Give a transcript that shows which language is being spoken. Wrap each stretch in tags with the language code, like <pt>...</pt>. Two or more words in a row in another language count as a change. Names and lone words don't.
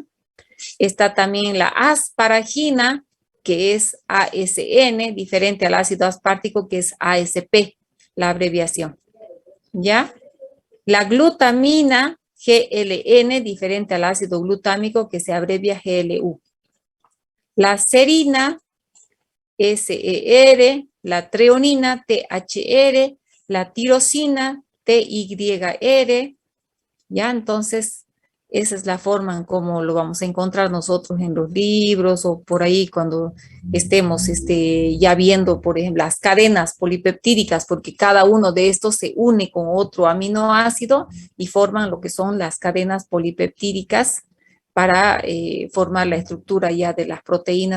<es>Está también la asparagina, que es ASN, diferente al ácido aspartico, que es ASP, la abreviación. ¿Ya? La glutamina, GLN, diferente al ácido glutámico, que se abrevia GLU. La serina, SER, la treonina, THR, la tirosina, TYR, ¿ya? Entonces, esa es la forma en cómo lo vamos a encontrar nosotros en los libros o por ahí cuando estemos ya viendo, por ejemplo, las cadenas polipeptídicas, porque cada uno de estos se une con otro aminoácido y forman lo que son las cadenas polipeptídicas para formar la estructura ya de las proteínas.</es>